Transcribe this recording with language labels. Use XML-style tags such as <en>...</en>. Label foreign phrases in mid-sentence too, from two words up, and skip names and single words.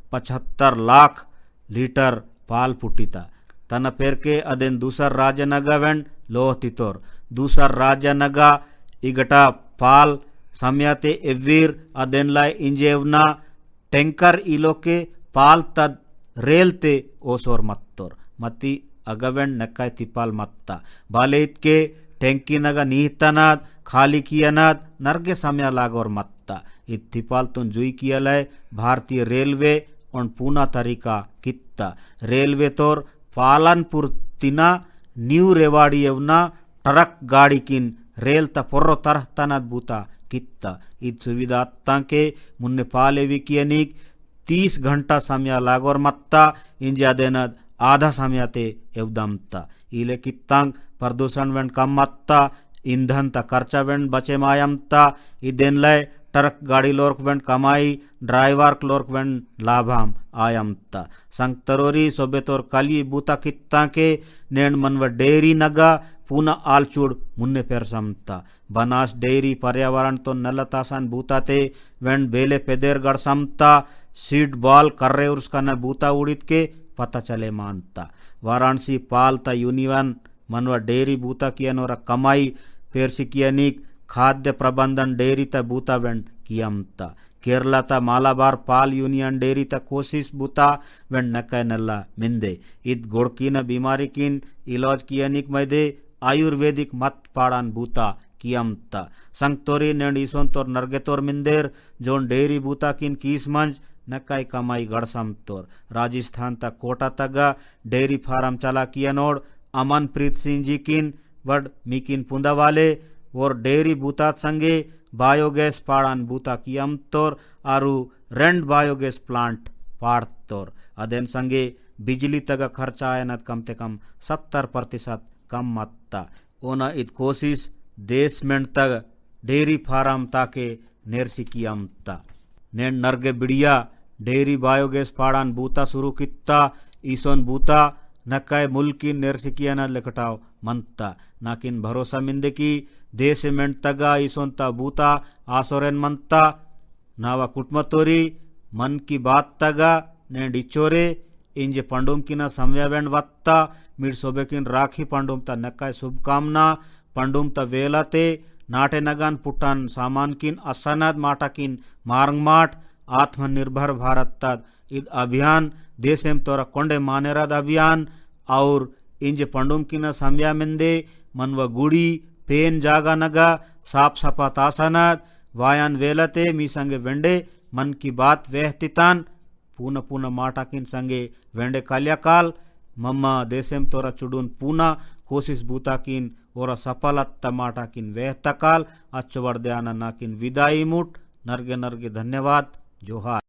<gon>75 लाख लीटर पाल पुटीता तन पेर के अदेन दूसर राज्य नगा वेंड लोहतितोर दूसर राज्य नगा इगटा पाल समयाते एवीर अदेन लाई इंजेवना टैंकर इलोके पाल तद रेलते ओसोर मत्तोर मती अगवेंड नक्काय तिपाल मत्ता बालेत के टैंकी नगा नीहतनाद खाली कियनाद नरगे समय लागोर मत्ता इत तिपाल तुन जुई कियलय भारतीय रेलवे और पूना तरीका कित्ता रेलवे तोर पालनपुर तिना न्यू रेवाड़ी यवना ट्रक गाड़ी किन रेल ता पोर्रो तरह तनाद बूता कित्ता इत सुविधा के मुन्ने पालेवी कियनिक 30 घंटा समय लागोर मत्ता इंजिया देनद आधा समय ते एवदमता इले कित्तांग प्रदूषण वेंड कम मत्ता ईंधन ता खर्चा वेंड बचे मायमता इदेन लय ट्रक गाड़ी लोर्क वेंड कमाई ड्राइवर क्लोर्क वेंड लाभाम आयमता संगतरोरी सोबेतोर कली बूता कित्ता के नेण मनव डेयरी नगा पूना आलचूड़ मुन्ने पेरसमता बनास डेयरी पर्यावरण तो नलतासान बूताते वेंड बेले पेदेर गड़समता सीड बॉल कर्रे उसका न बूता उड़ित के पता चले मानता वाराणसी पालता यूनियन मनवा डेयरी बूता कियनोरा कमाई पेरसी कियनिक खाद्य प्रबंधन डेयरी ता बूता वेंड कियमता केरला ता मालाबार पाल यूनियन डेयरी ता कोशिश बूता वेंड नक्का नल्ला मिंदे इत गोड़कीन बीमारी किन इलाज कियनिक मैदे आयुर्वेदिक मत पाड़ान बूता कियमता संगतोरी नेंड इसोन तोर नरगेतोर मिंदेर जोन डेयरी बूता किन कीस मंज नक्काई कमाई गड़सम तोर राजस्थान तक कोटा तगा डेयरी फार्म चला कियनोड़ अमनप्रीत सिंह जी किन वड मिकिन पुंदा वाले और डेयरी बूतात संगे बायोगैस पाड़ान बूता कियम तोर आरु रेंड बायोगैस प्लांट पाड़ तोर अदेन संगे बिजली तगा खर्चा आयनत कम ते कम 70% कम मत्ता ओना इत कोशिश</gon> <hi>देश में</hi> <gon>तग डेयरी फार्म ताके नेरसी कियमता नेन नरगे बिड़िया डेयरी बायोगैस पाड़ान बूता शुरू कित्ता ईसोन बूता नक्काय मुल्की नेरसिकियाना लेकटाव मनता नाकिन भरोसा मिंदे की</gon> <hi>देश में</hi> <gon>तगा ईसोन ता बूता आसोरेन मनता नावा कुटमतोरी मन की बात तगा ने डिचोरे इंजे पंडुम किना समयावेंड वत्ता मिड सोबेकिन राखी पंडुम ता नक्काय शुभकामना पंडुम ता वेलाते नाटे नगान पुटान सामान किन असनाद माटा किन मार्गमाट आत्मनिर्भर भारत तद इद अभियान देशेम तोरा कोंडे मानेराद अभियान और इंजे पंडुम किना समया मिंदे मनव गुड़ी पेन जागा नगा साप सपा तासनाद वायान वेलते मी संगे वेंडे मन की बात वेहतितान पूना पूना माटा किन संगे वेंडे काल्याकाल मम्मा देशेम तोरा चुडून पूना कोशिश बूता किन ओरा सफलत्ता माटा किन वेहतकाल अच्छवर्द्याना नाकिन विदाई मुट नरगे नरगे धन्यवाद जोहार।</gon>